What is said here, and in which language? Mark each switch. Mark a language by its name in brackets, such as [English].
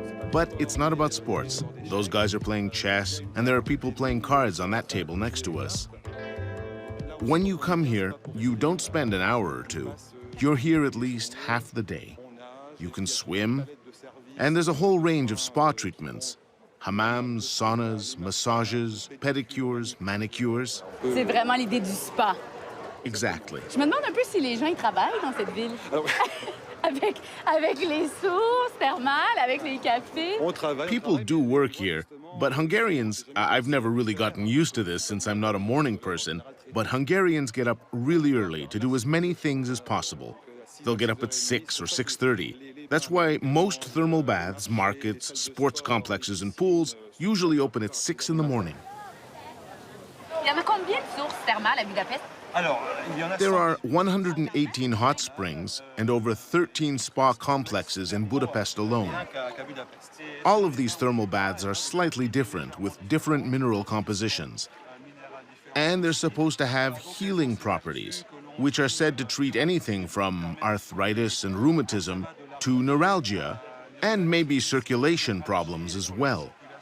[English] But it's not about sports. Those guys are playing chess, and there are people playing cards on that table next to us. When you come here, you don't spend an hour or two. You're here at least half the day. You can swim, and there's a whole range of spa treatments. Hammams, saunas, massages, pedicures, manicures. [French] C'est vraiment l'idée du spa. [English] Exactly. [French] Je me demande un peu si les gens y travaillent dans cette ville. avec les sources thermales, avec les cafés. [English] People do work here, but Hungarians, I've never really gotten used to this since I'm not a morning person, but Hungarians get up really early to do as many things as possible. They'll get up at 6 or 6:30. That's why most thermal baths, markets, sports complexes, and pools usually open at 6 in the morning. [French] Il y en a combien de sources thermales à Budapest? [English] There are 118 hot springs and over 13 spa complexes in Budapest alone. All of these thermal baths are slightly different, with different mineral compositions. And they're supposed to have healing properties, which are said to treat anything from arthritis and rheumatism to neuralgia, and maybe circulation problems as well.